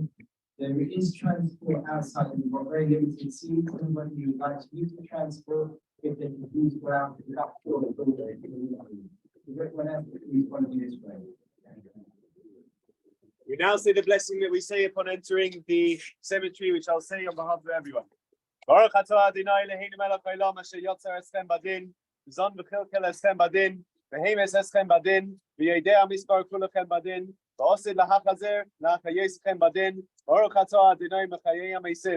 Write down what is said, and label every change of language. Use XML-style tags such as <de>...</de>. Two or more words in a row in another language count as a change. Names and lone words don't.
<en>There is transport outside and we've got very limited seats. Anybody who would like to use the transport, if they can please go out to the door of the building. Everyone else, please follow me this way. We now say the blessing that we say upon entering the cemetery, which I'll say on behalf of everyone.</en> <he>ברוך אתה אדוני אלוהינו מלך העולם אשר יוצר אתכם בדין, זן וכלכל אתכם בדין, והמית אתכם בדין, ויודע מספר כולכם בדין, ועתיד להחזיר לחיות אתכם בדין, ברוך אתה אדוני מחיה המתים.</he>